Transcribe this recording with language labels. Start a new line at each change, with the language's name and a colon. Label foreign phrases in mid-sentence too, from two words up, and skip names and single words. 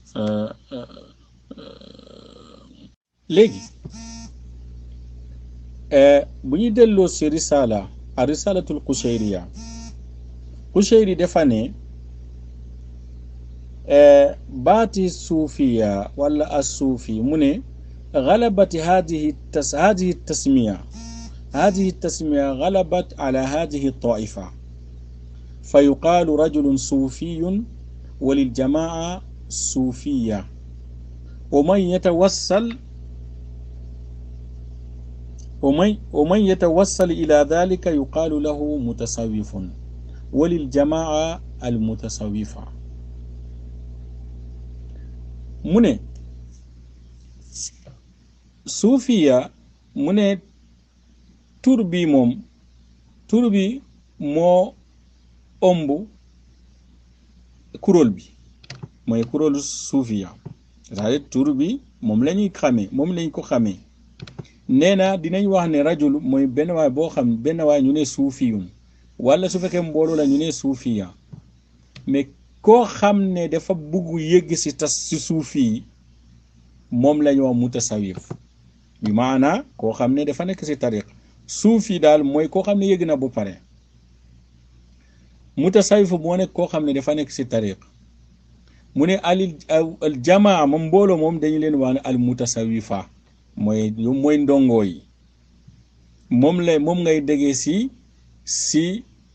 Wolof: léegi bu ñuy delloo si risala a risalatul Qushayriya Qushayri dafa ne baati suufiya wala as-suufi mu ne
Arabic: غلبت هذه التسمية غلبت على هذه الطائفة فيقال رجل صوفي وللجماعة صوفية ومن يتوصل إلى ذلك يقال له متصوف وللجماعة المتصوفة
Wolof: من suufiya mu ne tur bi moo ëmb kuréel bi mooy kuréelu suufiya c'est-à-dire tur bi moom la ñuy xamee moom lañ ko xamee nee na dinañ wax ne rajul mooy benn waay boo xam benn waay ñu ne suufiyun wala su fekkee mbooloo la ñu ne suufiya mais koo xam ne dafa bugg yëgg si tas si suufi yi moom la ñu wax mutasawif bi maana koo xam ne dafa nekk si tariq suufi daal mooy koo xam ne yëg na bu pare mutasawif moo nekk koo xam ne dafa nekk si tariq mu ne
Arabic: الجماعة
Wolof: moom mbooloo moom dañu leen wax ne
Arabic: المتصوفة
Wolof: mooy ndongo yi moom ngay déggee si